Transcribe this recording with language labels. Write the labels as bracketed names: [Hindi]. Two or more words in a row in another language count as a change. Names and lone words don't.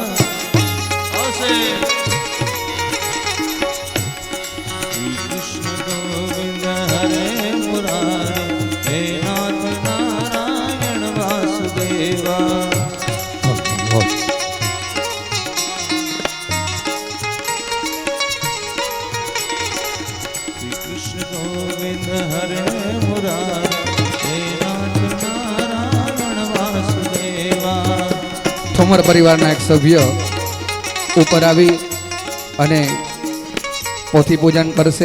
[Sanskrit] श्री कृष्ण गोविंद हरे मुरारी हे नाथ नारायण वासुदेवा श्री कृष्ण गोविंद हरे मुरारी [Gujarati] ઠોમર પરિવારના એક સભ્ય ઉપર આવી અને પોથી પૂજન કરશે.